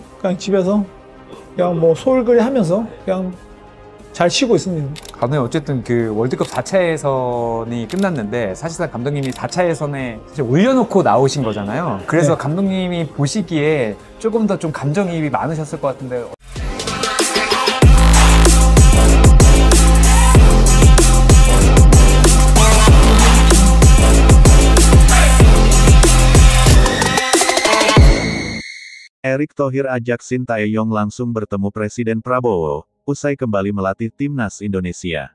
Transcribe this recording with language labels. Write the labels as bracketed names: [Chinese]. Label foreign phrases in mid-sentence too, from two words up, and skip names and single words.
[Korean] 그냥 집에서 그냥 뭐 소홀거리 하면서 그냥 잘 쉬고 있습니다. 오늘 어쨌든 그 월드컵 4차 예선이 끝났는데 사실상 감독님이 4차 예선에 사실 올려놓고 나오신 거잖아요. 그래서 네. 감독님이 보시기에 조금 더 좀 감정이입이 많으셨을 것 같은데. [Indonesian] Erick Thohir ajak Sintayong langsung bertemu Presiden Prabowo, usai kembali melatih timnas Indonesia.